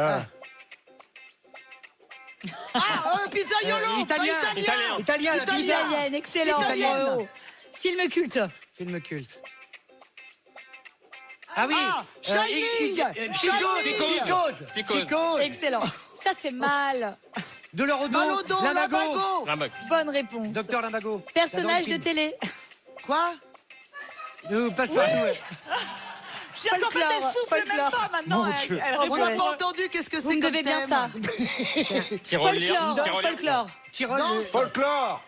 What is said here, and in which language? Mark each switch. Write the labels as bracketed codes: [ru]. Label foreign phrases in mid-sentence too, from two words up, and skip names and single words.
[fr] Pizzaiolo. Italien. Italien. Italien, la pizza. Italienne, excellent. Italienne. Bravo. Film culte. Film culte. Ah oui. Shining. Psychose. Excellent. Ça fait mal. Dolorodo. Malodo. Lambago. Lambago. Bonne réponse. Docteur Lambago. Personnage de télé. Quoi? Nous passons à nous. J'attends que elle souffle même Folklore. pas maintenant. Mon Dieu. Elle On répond. n'a pas entendu. Qu'est-ce que Vous c'est me comme devez bien thème? ça. Tyrolien. Folklore. Tyrol. Non. Folklore.